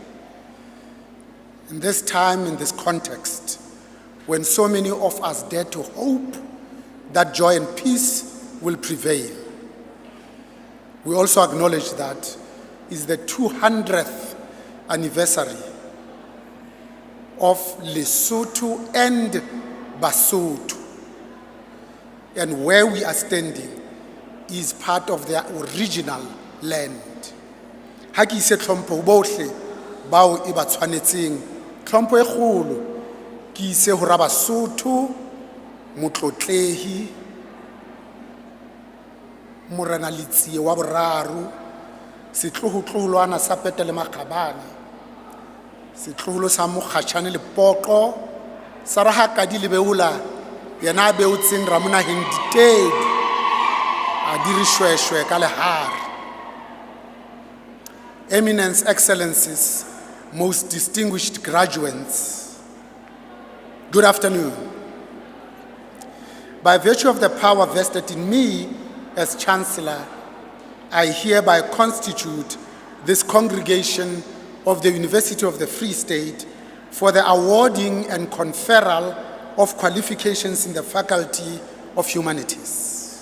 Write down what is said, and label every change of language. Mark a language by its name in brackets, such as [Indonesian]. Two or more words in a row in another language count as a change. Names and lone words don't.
[English] in this time, in this context, when so many of us dare to hope that joy and peace will prevail, we also acknowledge that is the 200th anniversary of Lesotho and Basotho. And where we are standing is part of their original land. [Southern Sotho] Ha ke ise tlhompho bohle bao e ba tshwanetseng, tlhompho e kgolo ke ise ho ra Basotho, motlotlehi, Morena Letsie wa boraro, setlohotloholwana sa Pete le Makgabane, setloholo sa Mokgatjhane le Poqo, sa Rahakadi le Beola, yena a beotseng Ramona Henditedi, a dirishweshwe ka lehare. [English] Eminence, Excellencies, most distinguished graduates, good afternoon. By virtue of the power vested in me as Chancellor, I hereby constitute this congregation of the University of the Free State for the awarding and conferral of qualifications in the Faculty of Humanities.